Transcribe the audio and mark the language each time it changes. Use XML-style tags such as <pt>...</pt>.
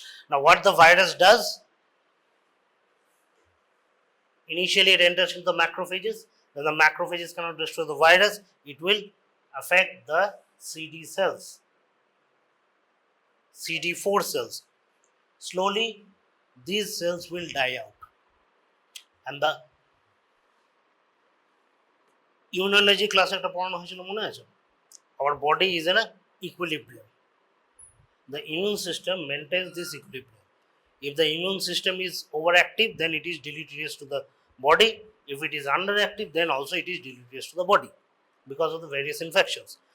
<en>Now, what the virus does, initially it enters into the macrophages, then the macrophages cannot destroy the virus, it will affect the CD cells, CD4 cells. Slowly, these cells will die out and the</en> <bn>immunology ক্লাসে একটা পড়ানো হয়েছিল মনে আছে?</bn> <en>Our body is in an equilibrium. The immune system maintains this equilibrium. If the immune system is overactive, then it is deleterious to the body. If it is underactive, then also it is deleterious to the body because of the various infections.</en>